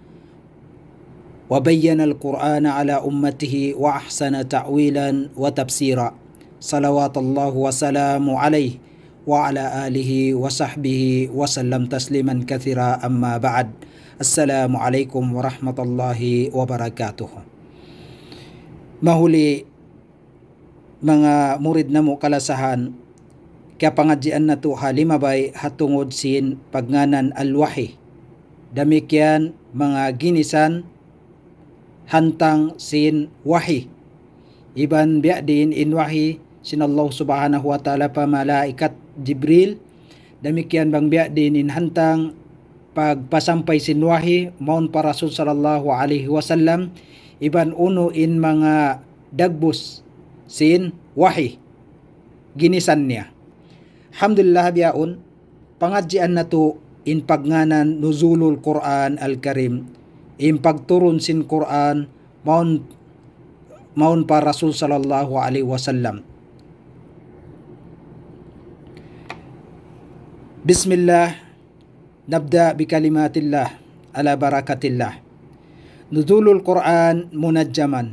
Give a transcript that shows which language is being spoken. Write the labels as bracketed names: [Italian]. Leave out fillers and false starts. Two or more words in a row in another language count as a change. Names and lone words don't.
[Arabic] وبين القرآن على أمته وأحسن تأويلا وتفسيرا صلوات الله وسلامه عليه وعلى آله وصحبه وسلم تسليما كثيرا أما بعد السلام عليكم ورحمة الله وبركاته. [Tausug] Mahuli mga murid na mo kalasahan kaya pangadjian na to halimabay hatungod sin pagnganan alwahi damikyan mga ginisan hantang sin wahi iban biya din in wahi sin [Arabic] الله سبحانه وتعالى [Tausug] pa malaikat Jibril damikyan bang biya din in hantang pagpasampay sin wahi maun para [Arabic] رسول صلى الله عليه وسلم [Tausug] iban uno in mga dagbus sin wahi ginisan niya. Alhamdulillah biyaon pangadjian na to in pagnganan [Arabic] نزول القرآن الكريم [Tausug] in pagturun sin Quran maun para [Arabic] رسول صلى الله عليه وسلم. بسم الله، نبدأ بكلمة الله على بركة الله. نزول القرآن منجما.